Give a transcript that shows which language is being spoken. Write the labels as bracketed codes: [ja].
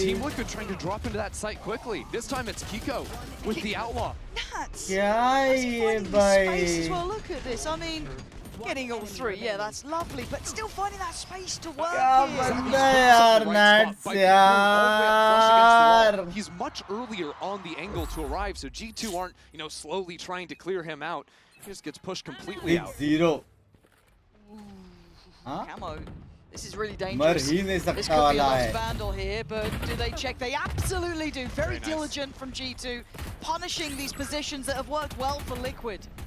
[en] Team Liquid trying to drop into that site quickly. This time it's Kiko with the Outlaw. Nats. [hi] क्या है ये भाई? [en] Well, look at this. I mean, getting all 3, yeah, that's lovely, but still finding that space to work. [hi] क्या बंदा है यार Nats यार? [en] He's much earlier on the angle to arrive, so G2 aren't, you know, slowly trying to clear him out. He just gets pushed completely out. 0. Camo. This is really dangerous. This could be a lost vandal here, but do they check? They absolutely do. Very diligent from G2, punishing these positions that have worked well for Liquid.